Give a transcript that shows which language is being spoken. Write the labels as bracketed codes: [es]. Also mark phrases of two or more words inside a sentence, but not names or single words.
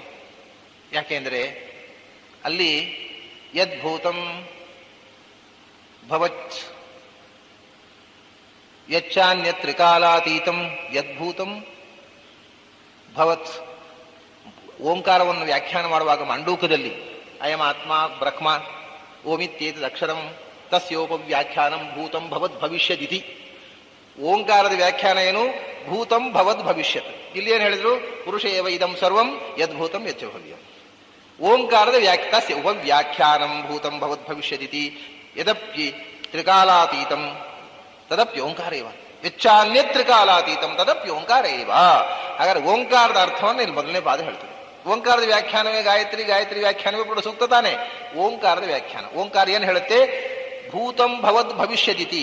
[kn] ಯಾಕೆಂದ್ರೆ ಅಲ್ಲಿ [sa] ಯದ್ಭೂತಂ ಭವತ್ ಯಚ್ಚಾನ್ಯತ್ರಿಕಾಲಾತೀತಂ ಯದ್ಭೂತಂ ಭವತ್. [kn] ಓಂಕಾರವನ್ನು ವ್ಯಾಖ್ಯಾನ ಮಾಡುವಾಗ ಮಾಂಡೂಕದಲ್ಲಿ [sa] ಅಯಮಾತ್ಮ ಬ್ರಹ್ಮ ಓಮಿತ್ಯೇತದಕ್ಷರಂ ತಸ್ಯೋಪವ್ಯಾಖ್ಯಾನಂ ಭೂತಂ ಭವದ್ ಭವಿಷ್ಯದಿತಿ. [kn] ಓಂಕಾರದ ವ್ಯಾಖ್ಯಾನ ಏನು? [sa] ಭೂತಂ ಭವದ್ ಭವಿಷ್ಯತ್. [kn] ಇಲ್ಲಿ ಏನು ಹೇಳಿದ್ರು? [sa] ಪುರುಷ ಏವ ಇದಂ ಸರ್ವಂ ಯದ್ಭೂತಂ ಯಚ್ಚ ಭವ್ಯಂ. ಓಂಕಾರದ ತಸ್ಯ ಉಪವ್ಯಾಖ್ಯಾನಂ ಭೂತಂ ಭವದ್ ಭವಿಷ್ಯದಿತಿ ಯದಪ್ಯ ತ್ರಿಕಾಲಾತೀತಂ ತದಪ್ಯ ಓಂಕಾರ ಇವ ಯಚ್ಚಾನ್ಯತ್ ತ್ರಿಕಾಲಾತೀತಂ ತದಪ್ಯ ಓಂಕಾರ ಇವ. [kn] ಹಾಗಾದ್ರೆ ಓಂಕಾರದ ಅರ್ಥವನ್ನು ಇಲ್ಲಿ ಮೊದಲನೇ ಪಾದ ಹೇಳ್ತದೆ. ಓಂಕಾರದ ವ್ಯಾಖ್ಯಾನವೇ ಗಾಯತ್ರಿ, ಗಾಯತ್ರಿ ವ್ಯಾಖ್ಯಾನವೇ ಕೂಡ ಸೂಕ್ತ ತಾನೆ. ಓಂಕಾರದ ವ್ಯಾಖ್ಯಾನ, ಓಂಕಾರ ಏನು ಹೇಳುತ್ತೆ? [sa] ಭೂತಂ ಭವದ್ ಭವಿಷ್ಯದಿತಿ.